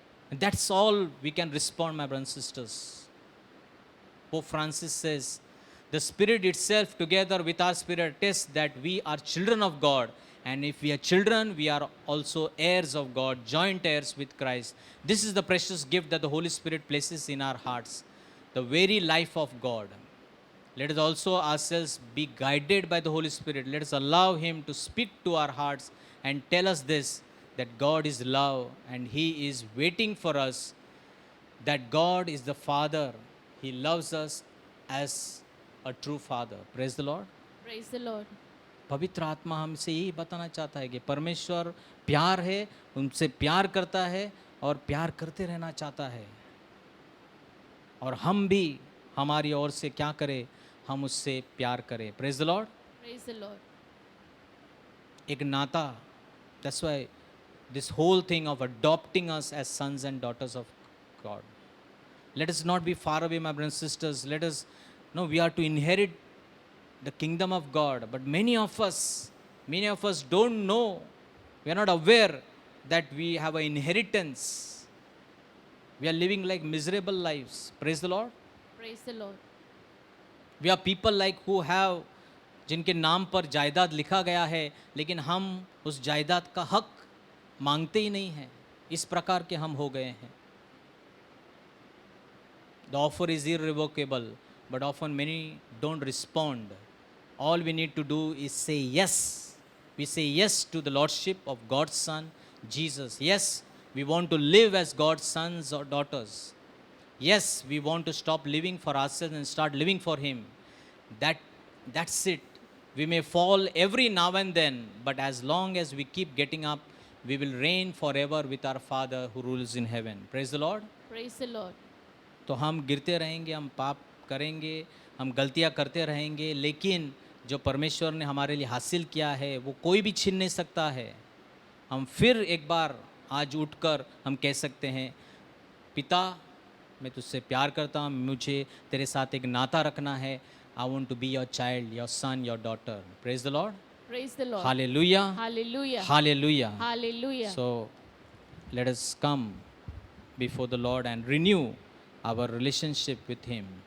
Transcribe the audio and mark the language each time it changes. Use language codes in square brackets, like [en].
[en] And that's all we can respond, my brothers and sisters. Pope Francis says, the Spirit itself together with our spirit attests that we are children of God, and if we are children, we are also heirs of God, joint heirs with Christ. This is the precious gift that the Holy Spirit places in our hearts, the very life of God. Let us also ourselves be guided by the Holy Spirit. Let us allow Him to speak to our hearts and tell us this, that God is love and He is waiting for us, that God is the Father. He loves us as a true Father. Praise the Lord. Praise the Lord. [hi] पवित्र आत्मा हमसे यही बताना चाहता है कि परमेश्वर प्यार है, उनसे प्यार करता है और प्यार करते रहना चाहता है। और हम भी हमारी ओर से क्या करें, हम उससे प्यार करें। [en] Praise the Lord. Praise the Lord. [hi] एक नाता, [en] That's why this whole thing of adopting us as sons and daughters of God. Let us not be far away my brothers and sisters, let us know we are to inherit the kingdom of God, but many of us don't know, we are not aware that we have an inheritance. We are living like miserable lives. Praise the Lord. Praise the Lord. We are people like who have, [hi] जिनके नाम पर जायदाद लिखा गया है, लेकिन हम उस जायदाद का हक मांगते ही नहीं हैं। इस प्रकार के हम हो गए हैं। [en] The offer is irrevocable, but often many don't respond. All we need to do is say yes. We say yes to the Lordship of God's Son, Jesus. Yes, we want to live as God's sons or daughters. Yes, we want to stop living for ourselves and start living for Him. That's it. We may fall every now and then, but as long as we keep getting up, we will reign forever with our Father who rules in heaven. Praise the Lord. Praise the Lord. [hi] तो हम गिरते रहेंगे, हम पाप करेंगे, हम गलतियां करते रहेंगे, लेकिन जो परमेश्वर ने हमारे लिए हासिल किया है वो कोई भी छीन नहीं सकता है। हम फिर एक बार आज उठकर हम कह सकते हैं, पिता मैं तुझसे प्यार करता हूँ, मुझे तेरे साथ एक नाता रखना है। [en] I want to be your child, your son, your daughter. Praise the Lord. Praise the Lord. Hallelujah, Hallelujah. Hallelujah. Hallelujah. So let us come before the Lord and renew our relationship with Him.